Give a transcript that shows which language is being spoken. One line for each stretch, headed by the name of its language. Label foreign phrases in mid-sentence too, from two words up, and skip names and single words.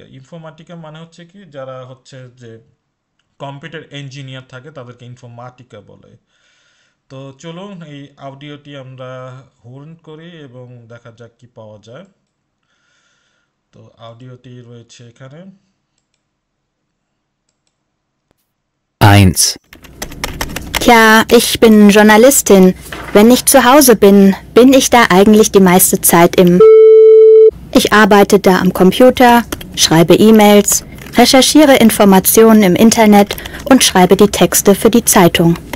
Bangla: ইনফরমেটিকা মানে হচ্ছে কি, যারা হচ্ছে যে কম্পিউটার ইঞ্জিনিয়ার থাকে তাদেরকে ইনফরমাটিকা বলে। তো চলুন এই অডিওটি আমরা হোর্ন করি এবং দেখা যাক কি পাওয়া যায়। তো অডিওটি রয়েছে এখানে। 1.
German: Tja, ich bin Journalistin. Wenn ich zu Hause bin, bin ich da eigentlich die meiste Zeit im... Ich arbeite da am Computer, schreibe E-Mails, recherchiere Informationen im Internet und schreibe die Texte für die Zeitung.